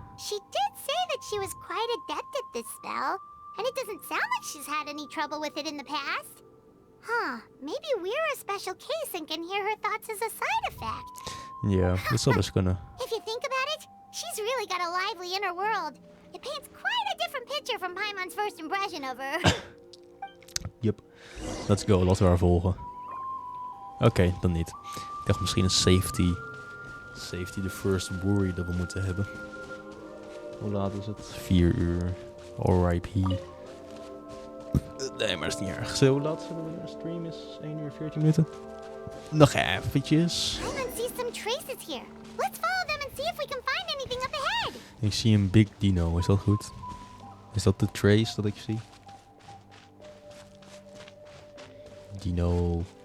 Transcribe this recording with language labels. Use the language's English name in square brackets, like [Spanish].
[English] She did say that she was quite adept at this spell, and it doesn't sound like she's had any trouble with it in the past. Huh, maybe we're a special case and can hear her thoughts as a side effect. [Dutch] Yeah, dat zou best kunnen. [English] If you think about it, she's really got a lively inner world. It paints quite a different picture from Paimon's first impression of her. Yep. Let's go, [Dutch] laten we haar volgen. Oké, dan niet. Ik dacht misschien een [English] safety the first worry [Dutch] dat we moeten hebben. Hoe laat is het? 4 uur. RIP. Nee, maar dat is niet erg. Zo, hoe laat zullen we stream is? 1 uur 14 minuten. Nog eventjes. [English] Paimon sees some traces here. Let's follow them and see if we can find anything up ahead. [Dutch] Ik zie een [English] big dino, [Dutch] is dat goed? Is dat de trace dat ik zie? Dino.